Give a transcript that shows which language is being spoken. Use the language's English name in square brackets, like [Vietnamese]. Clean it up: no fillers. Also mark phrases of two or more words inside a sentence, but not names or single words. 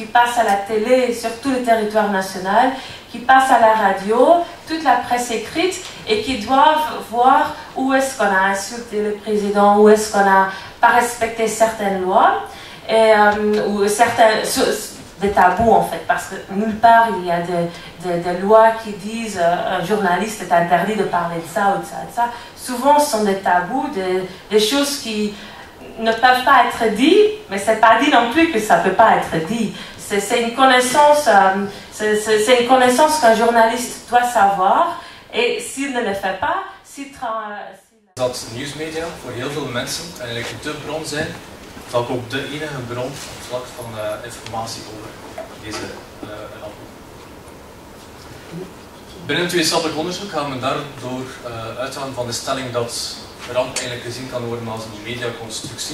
[French] passent à la télé sur tout le territoire national, qui passent à la radio, toute la presse écrite, et qui doivent voir où est-ce qu'on a insulté le président, où est-ce qu'on n'a pas respecté certaines lois, et, ou des tabous en fait, parce que nulle part il y a des lois qui disent un journaliste est interdit de parler de ça ou de ça, de ça. Souvent ce sont des tabous, des choses qui ne peuvent pas être dites, mais c'est pas dit non plus que ça peut pas être dit. C'est une connaissance, c'est une connaissance qu'un journaliste doit savoir, et s'il ne le fait pas, [Dutch] dat nieuwsmedia voor heel veel mensen eigenlijk de bron zijn, vaak ook de enige bron op het vlak van informatie over deze ramp. Binnen het wetenschappelijk onderzoek gaan we daardoor uitgaan van de stelling dat de ramp eigenlijk gezien kan worden als een mediaconstructie.